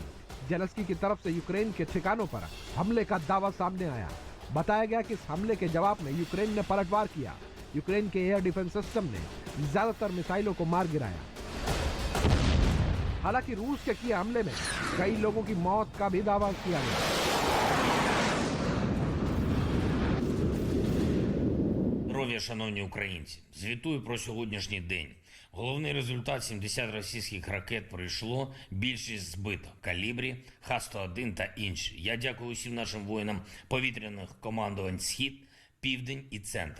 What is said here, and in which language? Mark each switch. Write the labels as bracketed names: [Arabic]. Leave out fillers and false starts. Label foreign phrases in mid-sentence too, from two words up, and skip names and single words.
[Hindi] जेलेंस्की की तरफ से यूक्रेन के ठिकानों पर हमले का दावा सामने आया। बताया गया कि इस हमले के जवाब में यूक्रेन ने पलटवार किया। यूक्रेन के एयर डिफेंस सिस्टम ने ज्यादातर मिसाइलों को मार गिराया। हालांकि रूस के किए हमले में कई लोगों की मौत का भी दावा किया गया। [Ukrainian] Здоров'я, шановні українці, звітую про сьогоднішній день. Головний результат: 70 російських ракет пройшло, більшість збито, калібрі, Х-101 та інші. Я дякую усім нашим воїнам повітряних командувань «Схід», «Південь» і «Центр».